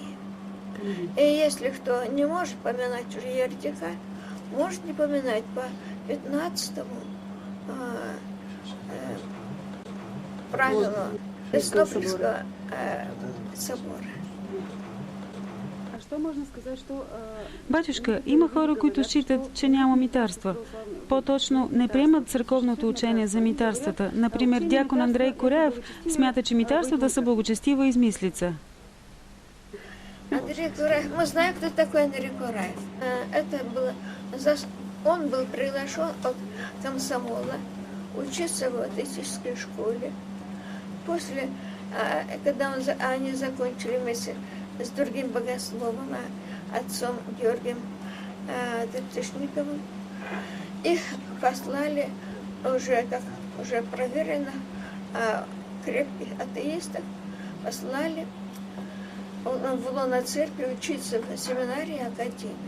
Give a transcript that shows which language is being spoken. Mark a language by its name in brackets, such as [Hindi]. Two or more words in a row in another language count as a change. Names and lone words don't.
[Russian] И если кто не может поминать уже еретика, может не поминать по 15-му правилу Константинопольского собора. [Bulgarian] Батюшка, има хора, които считат, че няма митарства. По-точно не приемат църковното учение за митарствата. Например, дякон Андрей Кореев смята, че митарствата са благочестива измислица. [Russian] Андрей Кураев, мы знаем, кто такой Андрей Кураев. Он был приглашен от комсомола учиться в атеистической школе. После, когда они закончили вместе с другим богословом, отцом Георгием Тертышниковым, их послали уже проверено крепких атеистов, послали в лоно церкви учиться в семинарии и академии.